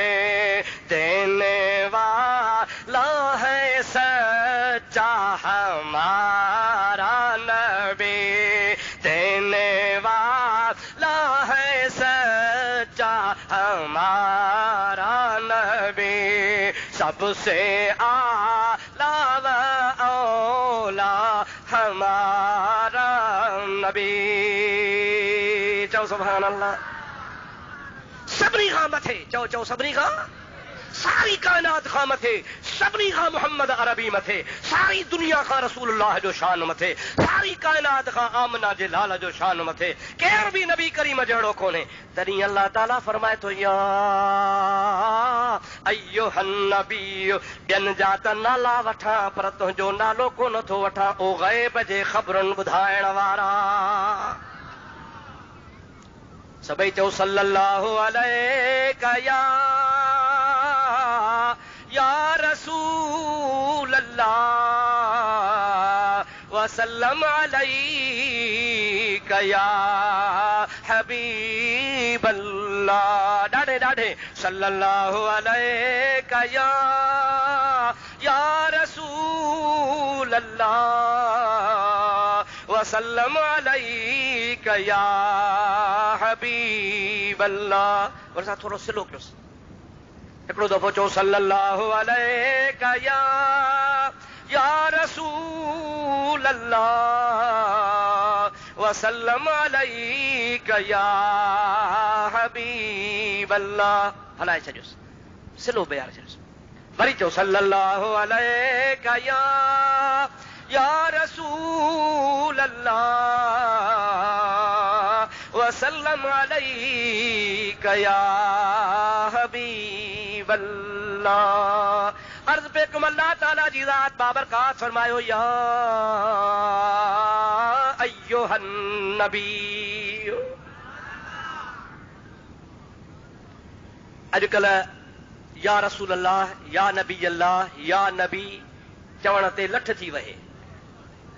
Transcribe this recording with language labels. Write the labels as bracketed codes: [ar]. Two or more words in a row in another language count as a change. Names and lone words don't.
[ur] دینے والا ہے سچا ہمارا نبی، دینے والا ہے سچا ہمارا نبی. سب سے اعلیٰ و اولیٰ ہمارا نبی. [sd] चओ [ar] سبحان الله. [sd] सभिनी खां मथे, चओ चओ सभिनी खां, सारी कायनात खां मथे, सभिनी खां मोहम्मद अरबी मथे, सारी दुनिया खां रसूलुल्लाह जो शान मथे, सारी कायनात खां आमना जे लाल जो शान मथे। केर बि नबी करीम जहिड़ो कोन्हे। तॾहिं अल्लाह ताला फरमाए थो [ar] يا أيها النبي, [sd] ॿियनि जा त नाला वठां पर तुंहिंजो नालो कोन थो वठां, ओ ग़ैब जे ख़बरुनि ॿुधाइण वारा। सभई चओ [ar] صلى الله عليك يا رسول الله وسلم عليك يا حبيب الله. [sd] ॾाढे ॾाढे [ar] صلى الله عليك يا رسول الله وسلم عليك يا حبيب الله. [sd] वरसा थोरो सिलो कयोसि। हिकिड़ो दफ़ो चओ [ar] صلى الله عليك يا رسول الله وسلم عليك يا حبيب الله. [sd] हलाए छॾियोसि, सिलो बयार छॾियोसि। वरी चओ [ar] صلى الله عليك يا رسول الله وسلم عليك يا حبيب الله. [sd] अर्ज़ पे कुम अल्लाह ताला जी ज़ात बाबरकात फरमायो [ar] يا أيها النبي. [sd] अॼुकल्ह [ar] يا رسول الله، يا نبي الله، يا نبي [sd] अल्लाह, या नबी चवण ते लठ थी वहे।